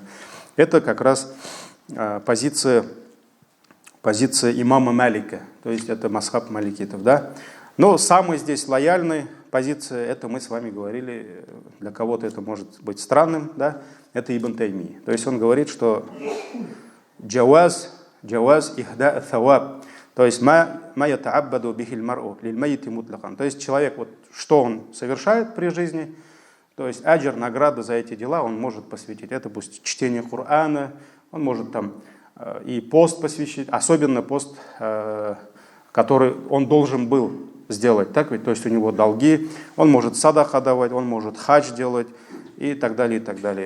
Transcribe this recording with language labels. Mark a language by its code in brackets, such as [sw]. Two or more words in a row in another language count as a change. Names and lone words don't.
[ru] Это как раз позиция имама Малика, то есть это масхаб маликитов, да. Но самый здесь лояльный позиция, это мы с вами говорили, для кого-то это может быть странным, да, это Ибн Таймия. То есть он говорит, что [ar] جواز إهداء الثواب, то есть ما يتعبد به المرء للميت مطلقا. [ru] То есть человек, что он совершает при жизни, то есть аджр, награда за эти дела он может посвятить. Это пусть чтение Корана, он может там и пост посвящать, особенно пост, который он должен был сделать, так ведь, то есть у него долги, он может садаха давать, он может хадж делать и так далее, и так далее.